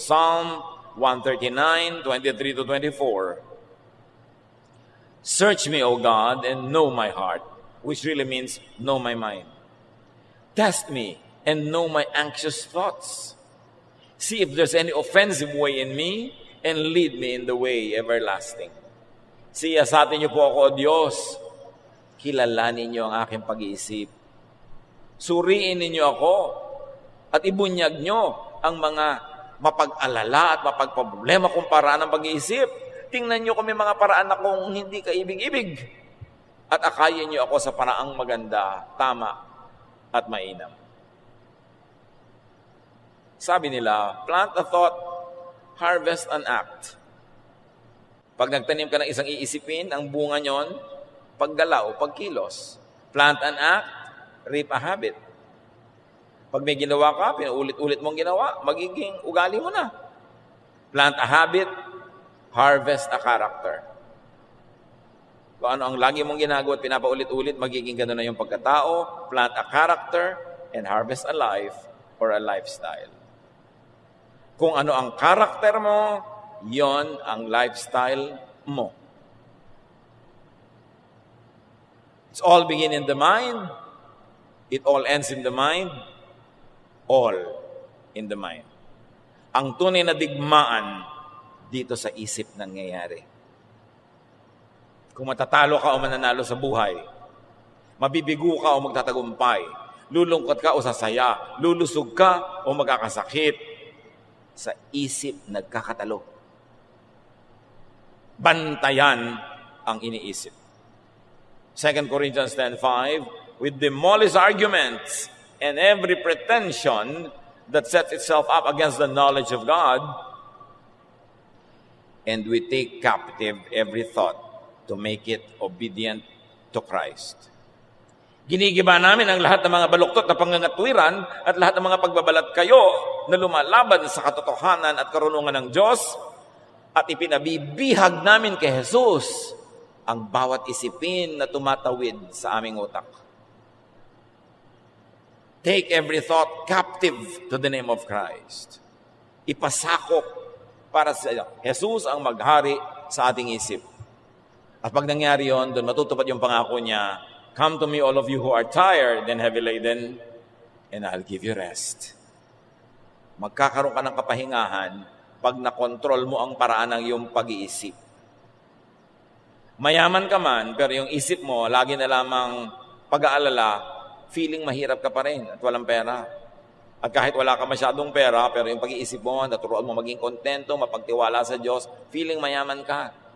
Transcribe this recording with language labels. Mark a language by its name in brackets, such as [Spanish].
[English] Psalm 139, 23-24. Search me, O God, and know my heart, which really means know my mind. Test me and know my anxious thoughts. See if there's any offensive way in me, and lead me in the way everlasting. [Filipino] Siyasatin niyo po ako, O Diyos. Kilalanin niyo ang aking pag-iisip. Suriin ninyo ako at ibunyag niyo ang mga mapag-alala at mapagproblema kong paraan ng pag-iisip. Tingnan niyo kung may mga paraan akong hindi kaibig-ibig. At akayin niyo ako sa paraang maganda, tama, at mainam. Sabi nila, [English] plant a thought, harvest an act. [Filipino] Pag nagtanim ka ng isang iisipin, ang bunga nyon, paggalaw, pagkilos. [English] Plant an act, reap a habit. [Filipino] Pag may ginawa ka, pinaulit-ulit mong ginawa, magiging ugali mo na. [English] Plant a habit, harvest a character. [Filipino] Kung ano ang lagi mong ginagawa at pinapaulit-ulit, magiging gano'n na yung pagkatao. [English] Plant a character and harvest a life or a lifestyle. [Filipino] Kung ano ang karakter mo, yon ang lifestyle mo. [English] It's all begin in the mind. It all ends in the mind. All in the mind. [Filipino] Ang tunay na digmaan dito sa isip nangyayari. Kung matatalo ka o mananalo sa buhay, mabibigo ka o magtatagumpay, lulungkot ka o sasaya, lulusog ka o magkakasakit, sa isip nagkakatalo. Bantayan ang iniisip. [English] 2 Corinthians 10:5, we demolish arguments and every pretension that sets itself up against the knowledge of God, and we take captive every thought to make it obedient to Christ. [Filipino] Ginigiba namin ang lahat ng mga baluktot na pangangatwiran at lahat ng mga pagbabalat kayo na lumalaban sa katotohanan at karunungan ng Diyos, at ipinabibihag namin kay Jesus ang bawat isipin na tumatawid sa aming utak. [English] Take every thought captive to the name of Christ. [Filipino] Ipasakop para sa Jesus ang maghari sa ating isip. At pag nangyari yon, doon matutupad yung pangako niya, [English] come to me all of you who are tired and heavy laden, and I'll give you rest. [Filipino] Magkakaroon ka ng kapahingahan pag nakontrol mo ang paraan ng iyong pag-iisip. Mayaman ka man, pero yung isip mo, lagi na lamang pag-aalala, feeling mahirap ka pa rin at walang pera. At kahit wala ka masyadong pera, pero yung pag-iisip mo, naturuan mo maging kontento, mapagtiwala sa Diyos, feeling mayaman ka.